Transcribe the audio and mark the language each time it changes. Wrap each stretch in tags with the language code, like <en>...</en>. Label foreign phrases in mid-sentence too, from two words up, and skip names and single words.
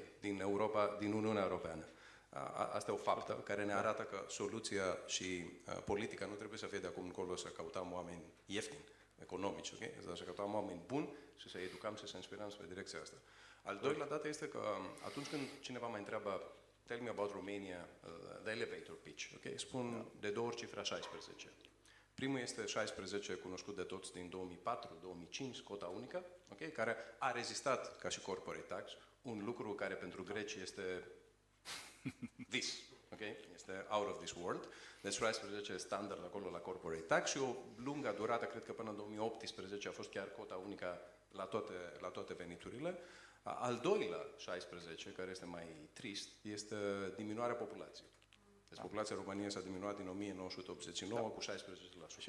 <ro>Din Europa, din Uniunea Europeană. Asta e o faptă care ne arată că soluția și politica nu trebuie să fie de acum încolo să căutăm oameni ieftini, economici, okay? Să căutăm oameni buni și să educăm și să inspirăm spre direcția asta. Al doilea dată este că atunci când cineva mă întreabă</ro> <en>tell me about Romania, the elevator pitch,</en> <ro>okay? Spun de 2 ori cifra 16. Primul este 16, cunoscut de toți din 2004-2005, cota unică, okay? Care a rezistat ca și</ro> <en>corporate tax,</en> <ro>un lucru care pentru greci este this, okay? Este</ro> <en>out of this world.</en> <ro>Deci 16 standard acolo la</ro> <en>corporate tax</en> <ro>și o lungă durată, cred că până în 2018 a fost chiar cota unică la toate veniturile. Al doilea 16, care este mai trist, este diminuarea populației. Deci populația României s-a diminuat din 1989 cu 16%.</ro>